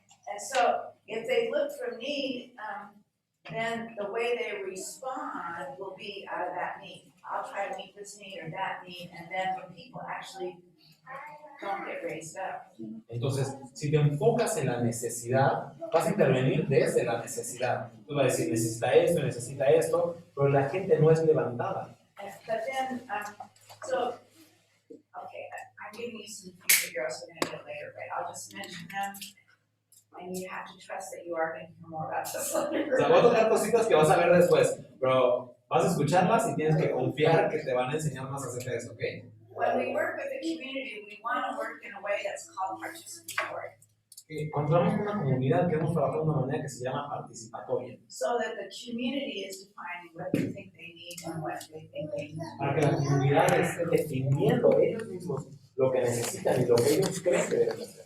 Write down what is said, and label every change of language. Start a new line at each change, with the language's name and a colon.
English: And so if they look from need, then the way they respond will be out of that need. I'll try to meet this need or that need, and then when people actually don't get raised up.
Spanish: Entonces, si te enfocas en la necesidad, vas a intervenir desde la necesidad. Tú vas a decir, necesita esto, pero la gente no es levantada.
English: But then, so, okay, I'm giving you some things that you're also going to get later, right? I'll just mention them, and you have to trust that you are going to hear more about this later.
Spanish: O sea, voy a tocar cositas que vas a ver después, pero vas a escucharlas y tienes que confiar que te van a enseñar más acerca de eso, ¿ok?
English: When we work with the community, we want to work in a way that's called participatory.
Spanish: Encontramos una comunidad que hemos trabajado de una manera que se llama participatoria.
English: So that the community is defining what they think they need and what they think they need.
Spanish: Para que la comunidad esté definiendo ellos mismos lo que necesitan y lo que ellos creen que deben hacer.